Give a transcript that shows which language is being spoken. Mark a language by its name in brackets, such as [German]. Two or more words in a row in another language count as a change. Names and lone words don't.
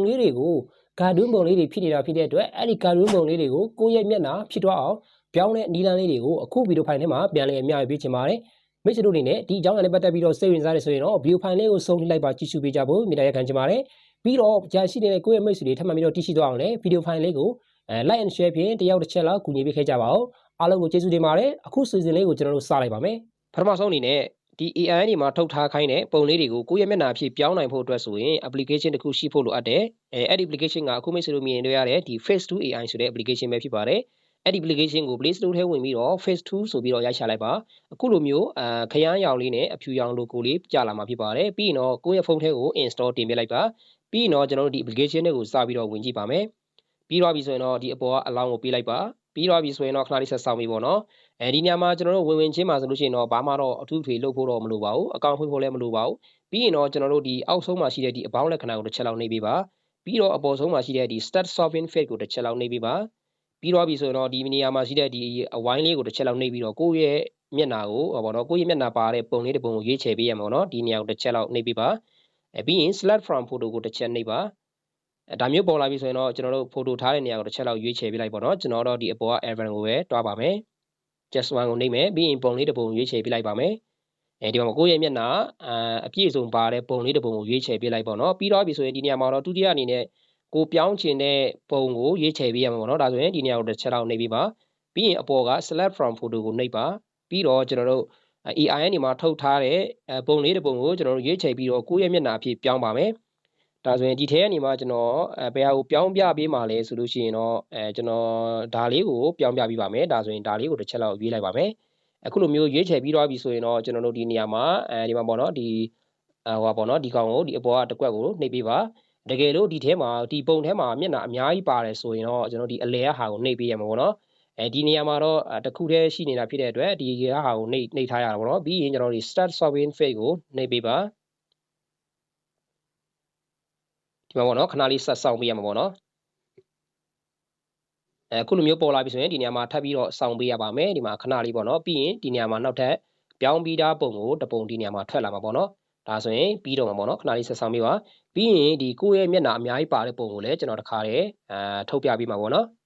[Burmese] လေးတွေကိုကာတွန်းပုံလေးတွေဖြစ်နေတာဖြစ်တဲ့အတွက်အဲ့ဒီကာတွန်းပုံလေးတွေကိုကိုယ့်ရဲ့မျက်နှာဖြစ်သွားအောင်ပြောင်းတဲ့နည်းလမ်းလေးတွေကိုအခုဗီဒီယိုဖိုင်ထဲမှာပြန်လည်မျှဝေပေးချင်ပါတယ်မိတ်ဆွေတို့အနေနဲ့ဒီအကြောင်းအရာနဲ့ပတ်သက်ပြီးတော့စိတ်ဝင်စားနေဆိုရင်တော့ဗီဒီယိုဖိုင်လေးကိုဆုံးဖြတ်လိုက်ပါကြည့်ရှုပေးကြဖို့မေတ္တာရပ်ခံချင်ပါတယ်ပြီးတော့ကြာရှိနေတဲ့ကိုယ့်ရဲ့မိတ်ဆွေတွေထပ်မံပြီးတော့တည်ရှိသွားအောင်လည်းဗီဒီယိုဖိုင်လေးကို [English] like and share [Burmese] ဖြင့်တယောက်တစ်ချက်လောက်ကူညီပေးခဲ့ကြပါဦးအားလုံးကိုကျေးဇူးတင်ပါတယ်အခုစီစဉ်လေးကိုကျွန်တော်တို့စလိုက်ပါမယ်ပထမဆုံးအနေနဲ့ဒီ AI တွေမှာထုတ်ထားခိုင်းတဲ့ပုံလေးတွေကိုကိုယ့်ရဲ့မျက်နှာအဖြစ်ပြောင်းနိုင်ဖို့အတွက်ဆိုရင် application တစ်ခုရှိဖို့လိုအပ်တယ်အဲ့ဒီ application ကအခုမိတ်ဆွေတို့မြင်တွေ့ရတဲ့ဒီ face to AI ဆိုတဲ့ application ပဲဖြစ်ပါတယ်အဲ့ဒီ application ကို Play Store ထဲဝင်ပြီးတော့ face to ဆိုပြီးတော့ရိုက်ချလိုက်ပါအခုလိုမျိုးခရမ်းရောင်လေးနဲ့အဖြူရောင် logo လေးကြာလာမှာဖြစ်ပါတယ်ပြီးရင်တော့ကိုယ့်ရဲ့ဖုန်းထဲကို install တင်ပြလိုက်ပါပြီးရင်တော့ကျွန်တော်တို့ဒီ application တွေကိုစပြီးတော့ဝင်ကြည့်ပါမယ်ပြီးတော့ပြီဆိုရင်တော့ဒီအပေါ်ကအလောင်းကိုပေးလိုက်ပါပြီးတော့ပြီဆိုရင်တော့ခဏလေးဆက်ဆောင်ပြီပေါ့နော်ဒီညမှာကျွန်တော်တို့ဝင်ချင်းမှာဆိုလို့ရှိရင်တော့ဘာမှတော့အထူးထွေလုပ်ဖို့တော့မလိုပါဘူးအကောင့်ဖွင့်ဖို့လည်းမလိုပါဘူးပြီးရင်တော့ကျွန်တော်တို့ဒီအောက် ဆုံးမှာရှိတဲ့ဒီအပေါင်းလက္ခဏာကိုတစ်ချက်လောက်နှိပ်ပေးပါပြီးတော့အပေါ်ဆုံးမှာရှိတဲ့ဒီ [English] start solving field [Burmese] ကိုတစ်ချက်လောက်နှိပ်ပေးပါပြီးတော့ပြီဆိုရင်တော့ဒီနေရာမှာရှိတဲ့ဒီအဝိုင်းလေးကိုတစ်ချက်လောက်နှိပ်ပြီးတော့ကိုယ့်ရဲ့မျက်နှာကိုပေါ့နော်ကိုယ့်ရဲ့မျက်နှာပါတဲ့ပုံလေးတစ်ပုံကိုရွေးချယ်ပေးရမှာပေါ့နော်ဒီနေရာကိုတစ်ချက်လောက်နှိပ်ပေးပါပြီးရင် [English] select from photo [Burmese] ကိုတစ်ချက်နှိပ်ပါဒါမျိုးပေါ်လာပြီဆိုရင်တော့ကျွန်တော်တို့ photo ထားတဲ့နေရာကိုတစ်ချက်လောက်ရွေးချယ်ပေးလိုက်ပေါ့နော်ကျွန်တော်တော့ဒီအပေါ်က event ကိုပဲ တွားပါမယ် [English] just one [Burmese] ကိုနှိပ်မယ်ပြီးရင်ပုံလေးတစ်ပုံရွေးချယ်ပေးလိုက်ပါမယ်ဒီမှာကိုယ့်ရဲ့မျက်နှာအပြည့်စုံပါတဲ့ပုံလေးတစ်ပုံကိုရွေးချယ်ပေးလိုက်ပေါ့နော်ပြီးတော့ပြီဆိုရင်ဒီနေရာမှာတော့ဒုတိယအနေနဲ့ကိုပြောင်းချင်တဲ့ပုံကိုရွေးချယ်ပေးရမှာပေါ့နော်ဒါဆိုရင် ဒီနေရာကိုတစ်ချက်လောက်နှိပ်ပေးပါပြီးရင်အပေါ်က [English] select from photo [Burmese] ကိုနှိပ်ပါပြီးတော့ကျွန်တော်တို့ AI အနေမှာထုတ်ထားတဲ့ပုံလေးတစ်ပုံကိုကျွန်တော်တို့ရွေးချယ်ပြီးတော့ကိုယ့်ရဲ့မျက်နှာအဖြစ်ပြောင်းပါ မယ်ဒါဆိုရင်ဒီထဲကနေမှကျွန်တော်ဘယ်ဟာကိုပြောင်းပြပေးမှာလဲဆိုလို့ရှိရင်တော့ကျွန်တော်ဒါလေးကိုပြောင်းပြပေးပါမယ်ဒါဆိုရင်ဒါလေးကိုတစ်ချက်လောက်ရွေးလိုက်ပါမယ်အခုလိုမျိုးရွေးချယ်ပြီးတော့ပြီဆိုရင်တော့ကျွန်တော်တို့ဒီနေရာမှာဒီမှာပေါ့နော်ဒီဟိုပါပေါ့နော်ဒီကောင်ကိုဒီအပေါ်ကတစ်ကွက်ကိုနှိပ်ပေးပါတကယ်လို့ဒီထဲမှာဒီပုံထဲမှာမျက်နှာအများကြီးပါတယ်ဆိုရင်တော့ကျွန်တော်ဒီအလဲဟာကိုနှိပ်ပေးရမှာပေါ့နော်ဒီနေရာမှာတော့တစ်ခုတည်းရှိနေတာဖြစ်တဲ့အတွက်ဒီဟာကိုနှိပ်ထားရတာပေါ့နော်ပြီးရင်ကျွန်တော်ဒီ [English] start solving field [Burmese] ကိုနှိပ်ပေးပါ ဒီမှာပေါ့နော်ခဏလေးဆက်ဆောင်ပေးရမှာပေါ့နော်အခုလိုမျိုးပေါ်လာပြီဆိုရင်ဒီနေရာမှာထပ်ပြီးတော့ဆောင်ပေးရပါမယ်ဒီမှာခဏလေးပေါ့နော်ပြီးရင်ဒီနေရာမှာနောက်ထပ်ပြောင်းပြီးသားပုံကိုတပုံဒီနေရာမှာထွက်လာမှာပေါ့နော်ဒါဆိုရင်ပြီးတော့မှာပေါ့နော်ခဏလေးဆက်ဆောင်ပေးပါပြီးရင်ဒီကိုယ့်ရဲ့မျက်နှာအများကြီးပါတဲ့ပုံကိုလည်းကျွန်တော်တခါတည်းထုတ်ပြပေးမှာပေါ့နော်